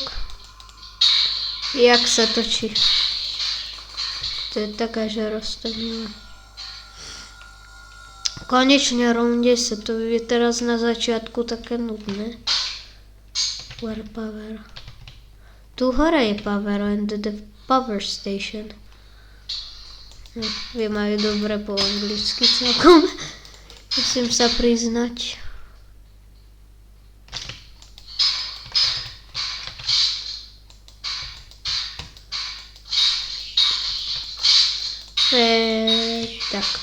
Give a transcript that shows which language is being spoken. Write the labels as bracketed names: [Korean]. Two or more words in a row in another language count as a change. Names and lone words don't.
[Slovak] Jak sa točí. To je taká, že roztomila. Konečne round 10, to je teraz na začiatku také nudné. [English] Where power? [Slovak] Tu hore je [English] power and the power station. [Slovak] Viem aj dobre po anglicky celkom. Musím sa priznať. Tak.